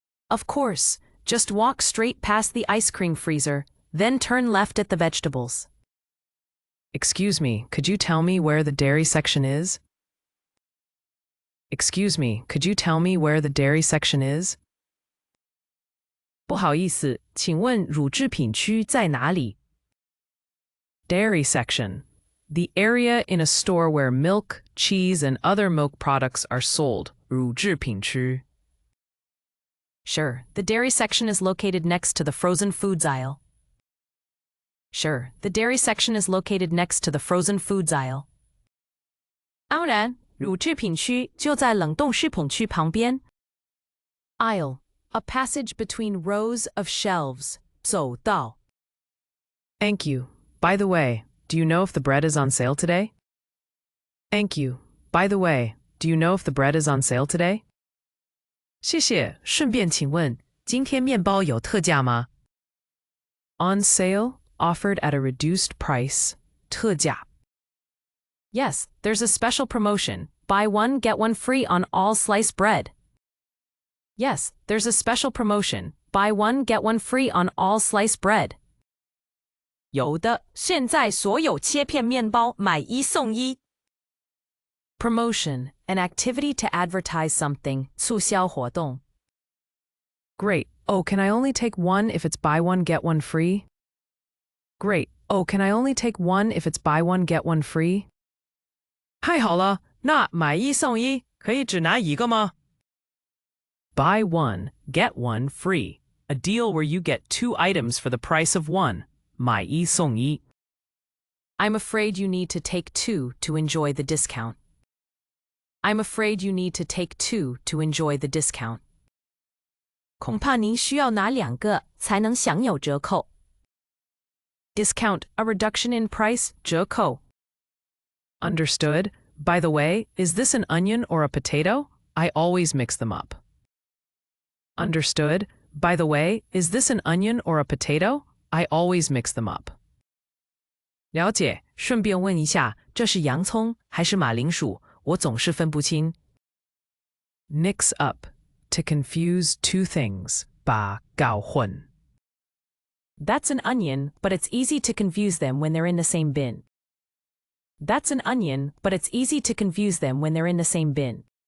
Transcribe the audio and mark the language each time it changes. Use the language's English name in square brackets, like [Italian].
[English] Of course. Just walk straight past the ice cream freezer, then turn left at the vegetables. Excuse me, could you tell me where the dairy section is? Excuse me, could you tell me where the dairy section is? [Chinese] 不好意思，请问乳制品区在哪里? [English] Dairy section. The area in a store where milk, cheese, and other milk products are sold. [Chinese] 乳制品区. [English] Sure, the dairy section is located next to the frozen foods aisle. Sure, the dairy section is located next to the frozen foods aisle. [Chinese] 当然，乳制品区就在冷冻食品区旁边. [English] Aisle, a passage between rows of shelves. [Chinese] 走道. [English] Thank you. By the way, do you know if the bread is on sale today? Thank you. By the way, do you know if the bread is on sale today? [Chinese] 谢谢，顺便请问，今天面包有特价吗? [English] On sale, offered at a reduced price. [Chinese] 特价. [English] Yes, there's a special promotion. Buy one, get one free on all sliced bread. Yes, there's a special promotion. Buy one, get one free on all sliced bread. [Chinese] 有的，现在所有切片面包买一送一。 [English] Promotion, an activity to advertise something, [Chinese] 促销活动. [English] Great. Oh, can I only take one if it's buy one, get one free? Great. Oh, can I only take one if it's buy one, get one free? [Chinese] 太好了，那买一送一，可以只拿一个吗? [English] Buy one, get one free. A deal where you get two items for the price of one. [Chinese] 买一送一. [English] I'm afraid you need to take two to enjoy the discount. I'm afraid you need to take two to enjoy the discount. [Chinese] 恐怕您需要拿两个才能享有折扣. [English] Discount, a reduction in price, [Chinese] 折扣. [English] Understood. By the way, is this an onion or a potato? I always mix them up. Understood. By the way, is this an onion or a potato? I always mix them up. [Chinese] 了解，顺便问一下，这是洋葱还是马铃薯？我总是分不清。 [English] Mix up, to confuse two things. [Chinese] 把搞混. [English] That's an onion, but it's easy to confuse them when they're in the same bin. That's an onion, but it's easy to confuse them when they're in the same bin.